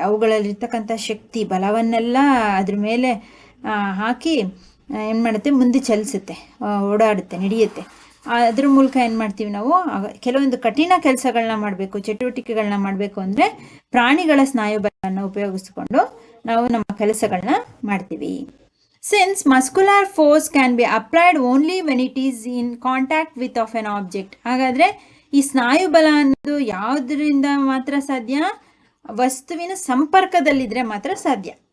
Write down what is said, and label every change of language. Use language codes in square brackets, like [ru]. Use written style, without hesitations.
[kn] ಅವುಗಳಲ್ಲಿರ್ತಕ್ಕಂಥ ಶಕ್ತಿ ಬಲವನ್ನೆಲ್ಲ ಅದ್ರ ಮೇಲೆ ಹಾಕಿ ಏನು ಮಾಡುತ್ತೆ, ಮುಂದೆ ಚಲಿಸುತ್ತೆ, ಓಡಾಡುತ್ತೆ, ನಡೆಯುತ್ತೆ. ಅದ್ರ ಮೂಲಕ ಏನು ಮಾಡ್ತೀವಿ ನಾವು, ಕೆಲವೊಂದು ಕಠಿಣ ಕೆಲಸಗಳನ್ನ ಮಾಡಬೇಕು, ಚಟುವಟಿಕೆಗಳನ್ನ ಮಾಡಬೇಕು ಅಂದರೆ ಪ್ರಾಣಿಗಳ ಸ್ನಾಯುಬಲವನ್ನು ಉಪಯೋಗಿಸ್ಕೊಂಡು ನಾವು ನಮ್ಮ ಕೆಲಸಗಳನ್ನ ಮಾಡ್ತೀವಿ. [en] Since muscular force can be applied only when it is in contact with of an object. [kn] ಹಾಗಾದರೆ ಈ ಸ್ನಾಯುಬಲ ಅನ್ನೋದು ಯಾವುದರಿಂದ ಮಾತ್ರ ಸಾಧ್ಯ, ವಸ್ತುವಿನ ಸಂಪರ್ಕದಲ್ಲಿದ್ದರೆ ಮಾತ್ರ ಸಾಧ್ಯ.